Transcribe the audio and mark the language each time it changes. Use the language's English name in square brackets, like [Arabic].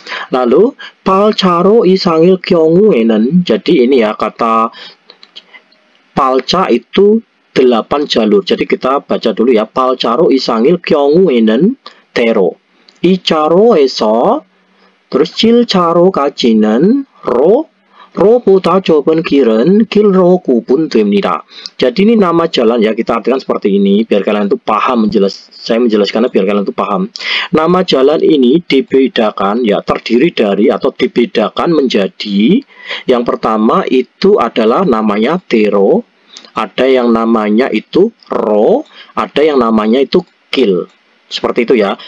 [Indonesian] Lalu palcharo [Korean] 이상일 경우에는, [Indonesian] jadi ini ya kata palca itu 8 jalur. Jadi kita baca dulu ya. [Korean] palcharo 이상일 경우에는 대로, 2차로에서 terus 7차로까지는 ro보다 좁은 길은 길로 구분됩니다. [Indonesian] Jadi ini nama jalan ya, kita artikan seperti ini biar kalian tuh paham. Saya menjelaskannya biar kalian tuh paham. Nama jalan ini dibedakan ya, terdiri dari atau dibedakan menjadi, yang pertama itu adalah namanya tero, ada yang namanya itu ro, ada yang namanya itu kil. Seperti itu ya.